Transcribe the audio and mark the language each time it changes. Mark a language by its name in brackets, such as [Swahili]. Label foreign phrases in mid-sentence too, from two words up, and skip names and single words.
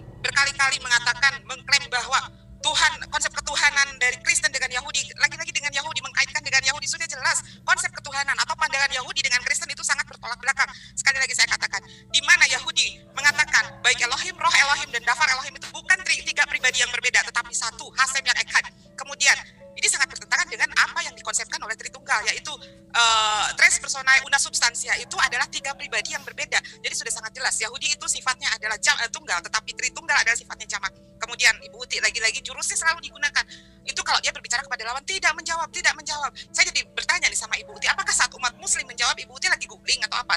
[Indonesian] Berkali-kali mengklaim bahwa konsep ketuhanan dari Kristen dengan Yahudi, lagi-lagi dengan Yahudi, mengkaitkan dengan Yahudi, sudah jelas konsep ketuhanan atau pandangan Yahudi dengan Kristen itu sangat bertolak belakang. Sekali lagi saya katakan, di mana Yahudi mengatakan baik Elohim, Roh Elohim, dan Dafar Elohim itu bukan tiga pribadi yang berbeda, tetapi satu, Hasem yang Echad. Kemudian ini sangat bertentangan dengan apa yang dikonsepkan oleh Tritunggal, yaitu [Latin] tres personae una substantia [Indonesian] itu adalah tiga pribadi yang berbeda. Jadi sudah sangat jelas Yahudi itu sifatnya adalah tunggal, tetapi Tritunggal adalah sifatnya jamak. Kemudian Ibu Uti lagi-lagi jurusnya selalu digunakan. Itu kalau dia berbicara kepada lawan tidak menjawab. Saya jadi bertanya nih sama Ibu Uti, apakah saat umat Muslim menjawab Ibu Uti lagi googling atau apa?